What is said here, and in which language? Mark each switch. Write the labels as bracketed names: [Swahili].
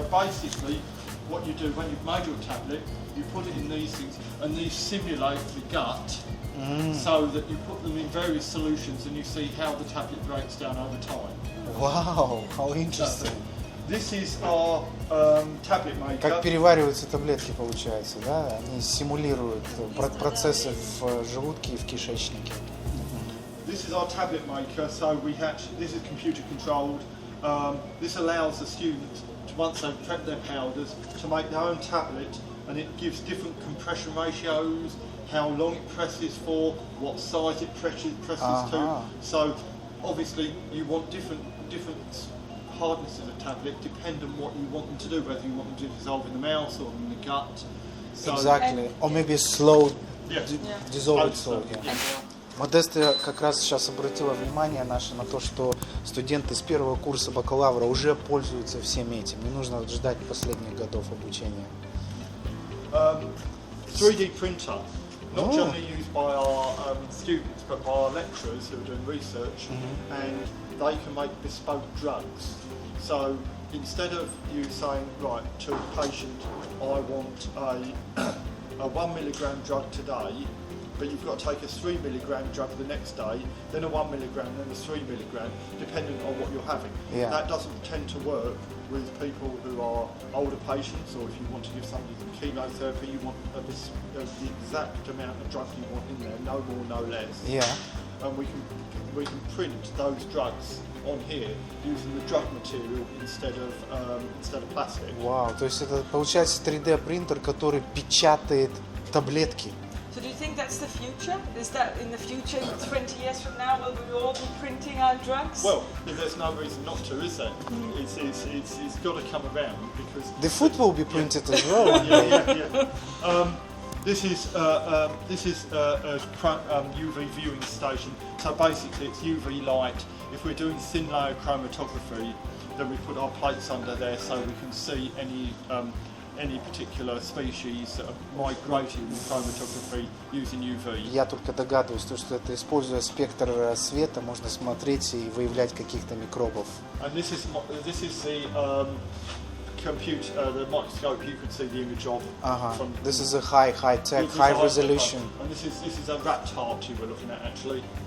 [English] So basically what you do when you've made your tablet, you put it in these things and these simulate the gut so that you put them in various solutions and you see how the tablet breaks down over time. Wow, how interesting. This is our tablet maker. [Russian] Как перевариваются таблетки, получается, да? Они симулируют процессы в желудке и в кишечнике. [English] This is our tablet maker, so this is computer controlled. This allows the students to, once they've prepped their powders, to make their own tablet, and it gives different compression ratios, how long it presses for, what size it presses to. So obviously you want different hardnesses of tablet depend on what you want them to do, whether you want them to dissolve in the mouth or in the gut. So Exactly, or maybe slow dissolve salt. [Russian] Модестия как раз сейчас обратила внимание наше на то, что студенты с первого курса бакалавра уже пользуются всем этим. Не нужно ждать последних годов обучения. [English] 3D printer, not only used by our students but by our lecturers who are doing research, and they can make bespoke drugs. So instead of you saying, right, to a patient, I want a 1 milligram drug today, but you've got to take a 3 milligram drug the next day, then a 1 milligram, then a 3 milligram, depending on what you're having. Yeah. That doesn't tend to work with people who are older patients, or if you want to give somebody some chemotherapy, you want the exact amount of drug you want in there, no more, no less. Yeah. And we can print those drugs on here using the drug material instead of plastic. [Russian] Вау, то есть это получается 3D принтер, который печатает таблетки. [English] So do you think that's the future? Is that in the future, 20 years from now, will we all be printing our drugs? Well, there's no reason not to, is there? It's got to come around because The food will be printed as well. yeah. This is a UV viewing station. So basically, it's UV light. If we're doing thin layer chromatography, then we put our plates under there so we can see any particular species that are migrating in chromatography using UV. [Russian] Я только догадываюсь, что это, используя спектр света, можно смотреть и выявлять каких-то микробов. [English] And this is the computer, the microscope you could see the image of. From This is a high tech, high resolution. And this is a rat heart you were looking at actually.